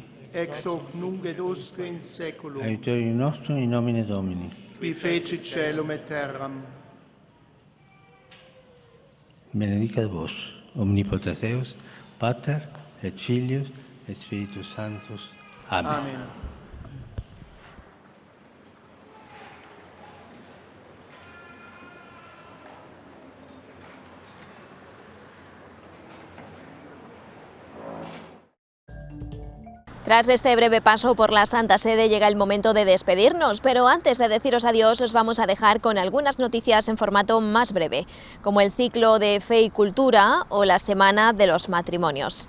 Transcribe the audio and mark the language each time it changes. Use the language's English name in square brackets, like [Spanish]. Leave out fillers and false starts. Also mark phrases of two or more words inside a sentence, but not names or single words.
[Latin] Ex hoc nunc et usque in saeculum. Aiutorium nostrum in nomine Domini. Qui fecit caelum et terram. Benedicat vos, omnipotens Deus, Pater et Filius et Spiritus Sanctus. Amén. Amen. [Spanish] Tras este breve paso por la Santa Sede llega el momento de despedirnos, pero antes de deciros adiós os vamos a dejar con algunas noticias en formato más breve, como el ciclo de Fe y Cultura o la Semana de los Matrimonios.